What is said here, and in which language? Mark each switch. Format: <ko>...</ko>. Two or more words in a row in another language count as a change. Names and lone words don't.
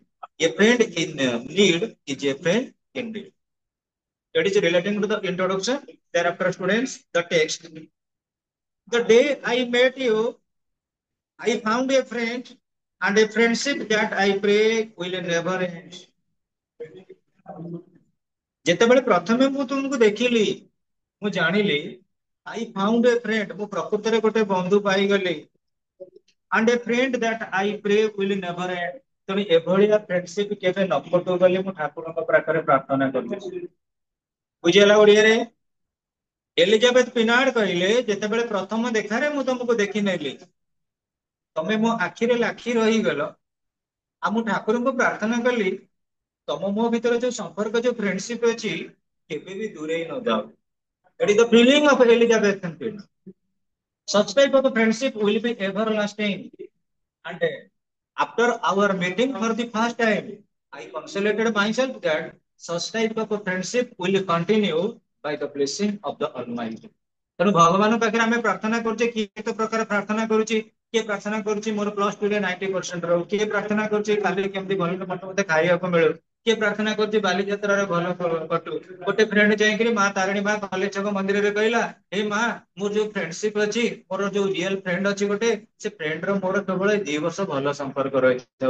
<en>A friend in need is a friend indeed. That is relating to the introduction. Thereafter, students, the text. The day I met you, I found a friend and a friendship that I pray will never end.</en> <or>ଯେତେବେଳେ ପ୍ରଥମେ ମୁଁ ତୁମକୁ ଦେଖିଲି ମୁଁ ଜାଣିଲି</or> <en>I found a friend,</en> <or>ମୁଁ ପ୍ରକୃତରେ ଗୋଟେ ବନ୍ଧୁ ପାଇଗଲି,</or> <en>and a friend that I pray will never end।</en> <or>ତେଣୁ ଏଭଳିଆ ଫ୍ରେଣ୍ଡସିପ କେବେ ନ କଟୁ ବୋଲି ମୁଁ ଠାକୁରଙ୍କ ପାଖରେ ପ୍ରାର୍ଥନା କରୁଛି। ବୁଝିଗଲା ଓଡିଆରେ? ଏଲିଜାବେଥ ପିନାର୍ଡ କହିଲେ ଯେତେବେଳେ ପ୍ରଥମ ଦେଖାରେ ମୁଁ ତମକୁ ଦେଖିନେଲି ତମେ ମୋ ଆଖିରେ ଲାଖି ରହିଗଲ, ଆଉ ମୁଁ ଠାକୁରଙ୍କୁ ପ୍ରାର୍ଥନା କଲି ତମ ମୋ ଭିତରେ ଯୋଉ ସମ୍ପର୍କ ଯୋଉ ଫ୍ରେଣ୍ଡସିପ ଅଛି କେବେ ବି ଦୂରେଇ ନ ଯାଉ।</or> <en>That is the feeling of Elizabeth Pina. Such type of friendship will be everlasting. And after our meeting for the first time, I consolated myself that such type of friendship will continue by the blessing of the Almighty.</en> <or>ତେଣୁ ଭଗବାନଙ୍କ ପାଖରେ ଆମେ ପ୍ରାର୍ଥନା କରୁଛେ, କିଏ କେତେ ପ୍ରକାର ପ୍ରାର୍ଥନା କରୁଛି। କିଏ ପ୍ରାର୍ଥନା କରୁଛି ମୋର +2 ରେ 90% ରହୁ, କିଏ ପ୍ରାର୍ଥନା କରୁଛି କାଲି କେମିତି ଭଲ ମତେ ଖାଇବାକୁ ମିଳୁ, କିଏ ପ୍ରାର୍ଥନା କରୁଛି ବାଲିଯାତ୍ରାରେ ଭଲ କଟୁ। ଗୋଟେ ଫ୍ରେଣ୍ଡ ଯାଇକିରି ମା ତାରିଣୀ ମା କଲେଜ ଛକ ମନ୍ଦିରରେ କହିଲା, ହେ ମା ମୋର ଯୋଉ ଫ୍ରେଣ୍ଡସିପ ଅଛି, ମୋର ଯୋଉ</or> <en>real friend</en> <or>ଅଛି ଗୋଟେ, ସେ ଫ୍ରେଣ୍ଡ ର ମୋର କେବଳ 2 ବର୍ଷ ଭଲ ସମ୍ପର୍କ ରହିଥିବ।</or>